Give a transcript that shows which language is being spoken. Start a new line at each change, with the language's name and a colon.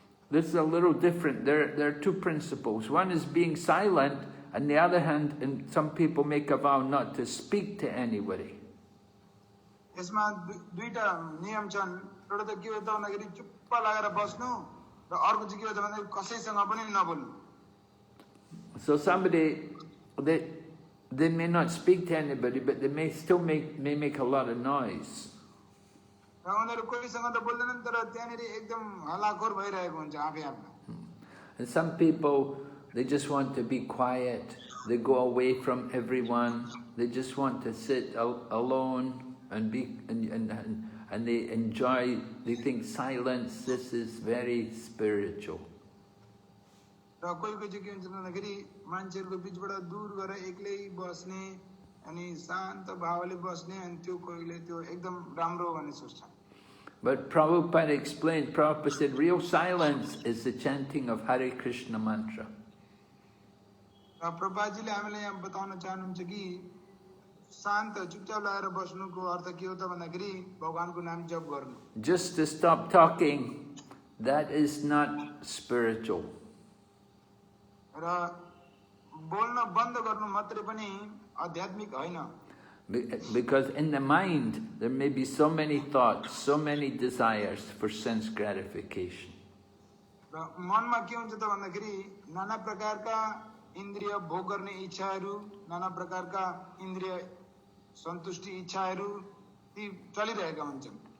English: This is a little different. There are two principles. One is being silent, and the other hand, and some people make a vow not to speak to anybody.
Nepali: यसमा दुईटा नियम छन्। एउटा त के हो त भन्दाखेरि चुप्प लागेर बस्नु र अर्को चाहिँ के हो त भन्दाखेरि कसैसँग पनि नबोल्नु।
English: So somebody, they may not speak to anybody, but they may still make a lot of noise.
Nepali: र उनीहरू कोहीसँग त बोल्दैनन् तर त्यहाँनिर एकदम हल्लाखोर भइरहेको हुन्छ आफै आफमा।
English: And some people, they just want to be quiet. They go away from everyone. They just want to sit alone and be and they enjoy. They think silence. This is very spiritual.
Nepali: र कोही कोही चाहिँ के हुन्छ भन्दाखेरि मान्छेहरूको बिचबाट दूर गएर एक्लै बस्ने अनि शान्त भावले बस्ने अनि त्यो कोहीले त्यो एकदम राम्रो हो भन्ने सोच्छन्।
English: But Prabhupada explained, Prabhupada said, real silence is the chanting of Hare Krishna mantra.
Nepali: र प्रभुपादजीले हामीलाई यहाँ बताउन चाहनुहुन्छ कि शान्त चुपचाप लागेर बस्नुको अर्थ के हो त भन्दाखेरि भगवानको नाम जप गर्नु।
English: Just to stop talking, that is not spiritual.
Nepali: र बोल्न बन्द गर्नु मात्रै पनि आध्यात्मिक होइन।
English: Because in the mind, there may be so many thoughts, so many desires for sense gratification.
Nepali: र मनमा के हुन्छ त भन्दाखेरि नाना प्रकारका इन्द्रिय भोग गर्ने इच्छाहरू, नाना प्रकारका इन्द्रिय सन्तुष्टि इच्छाहरू ती चलिरहेका हुन्छन्।